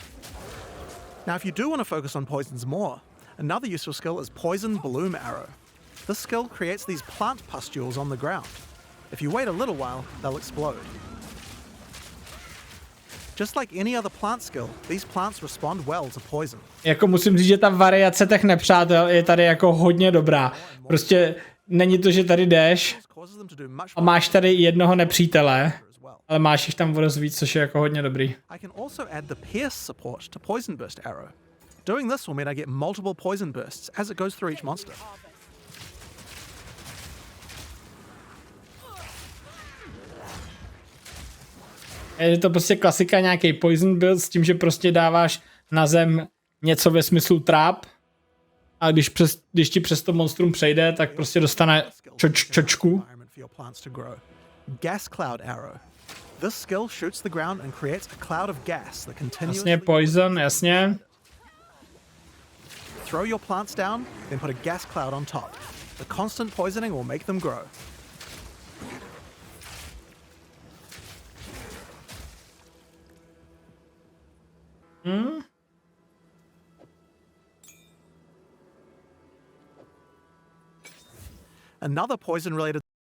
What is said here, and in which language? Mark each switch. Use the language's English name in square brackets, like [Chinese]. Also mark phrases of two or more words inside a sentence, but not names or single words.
[English] Now if you do want to focus on poisons more, another useful skill is Poison Bloom Arrow. This skill creates these plant pustules on the ground. If you wait a little while, they'll explode. Just like any other plant skill, these plants respond well to poison. [Czech] Jako musím říct, že ta variace těch nepřátel je tady jako hodně dobrá. Prostě není to, že tady jdeš a máš tady jednoho nepřítele, ale máš jich tam vodost víc, což je jako hodně dobrý. [English] I can also add the Pierce support to Poison Burst Arrow. Doing this will mean I get multiple poison bursts as it goes through each monster. [Czech] Je to prostě klasika, nějaký [English] poison build [Czech] s tím, že prostě dáváš na zem něco ve smyslu trap a když ti přes to monstrum přejde, tak prostě dostane čočku. [English] Gas Cloud Arrow. This skill shoots the ground and creates a cloud of gas that continuously... [Czech] Jasně, poison, jasně. [English] Throw your plants down, then put a gas cloud on top. The constant poisoning will make them grow. Another poison-related